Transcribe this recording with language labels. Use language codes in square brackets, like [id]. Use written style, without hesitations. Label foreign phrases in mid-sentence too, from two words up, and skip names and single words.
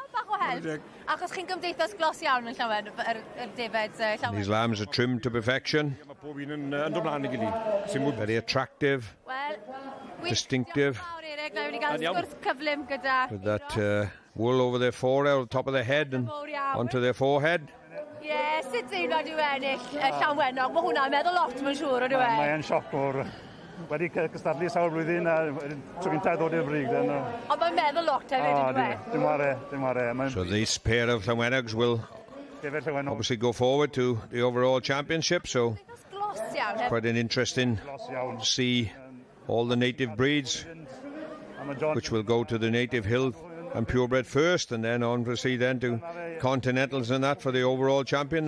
[en] These lambs are trimmed to perfection, very attractive, distinctive, with that wool over their forehead, top of their head and onto their forehead. [cy] Ie, sut deimlad yw ennill Llanwenog? Mae hwnna'n meddwl lot, mae'n siŵr, ydyw e? Mae'n sioc o'r... Wedi cystadlu sawl blwyddyn a tro gyntaf ddod i'r brig. Ond mae'n meddwl lot hefyd, ydyw e? Dim ware. [en] So this pair of Llanwenogs will obviously go forward to the overall championship, so it's quite an interesting to see all the native breeds, which will go to the native hill and purebred first, and then on proceed then to continentals and that for the overall champion.